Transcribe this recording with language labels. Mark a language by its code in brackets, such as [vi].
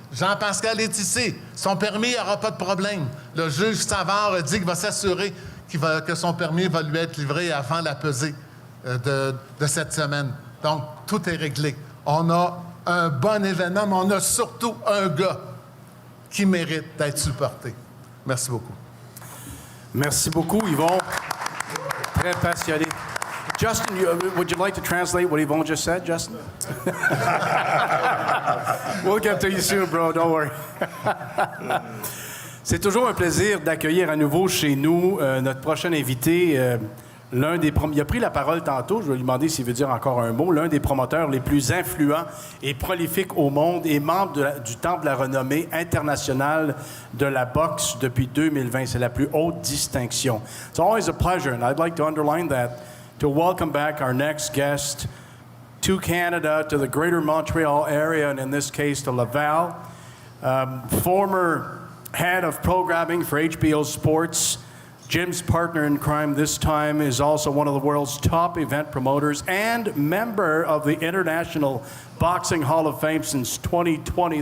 [fr] Jean Pascal est ici. Son permis, il n'y aura pas de problème. Le juge Savard a dit qu'il va s'assurer que son permis va lui être livré avant la pesée de cette semaine. Donc, tout est réglé. On a un bon événement, mais on a surtout un gars qui mérite d'être supporté. Merci beaucoup. Merci beaucoup, Yvon. Très passionné. [en] Justin, would you like to translate what Yvon just said, Justin? We'll get to you soon, bro. Don't worry. [fr] C'est toujours un plaisir d'accueillir à nouveau chez nous notre prochain invité. Il a pris la parole tantôt, je vais lui demander s'il veut dire encore un mot. L'un des promoteurs les plus influents et prolifiques au monde et membre du Temple de la renommée internationale de la boxe depuis 2020. C'est la plus haute distinction. [en] It's always a pleasure, and I'd like to underline that, to welcome back our next guest to Canada, to the greater Montreal area, and in this case to Laval. Former head of programming for HBO Sports, Jim's partner in crime this time is also one of the world's top event promoters and member of the International Boxing Hall of Fame since 2020.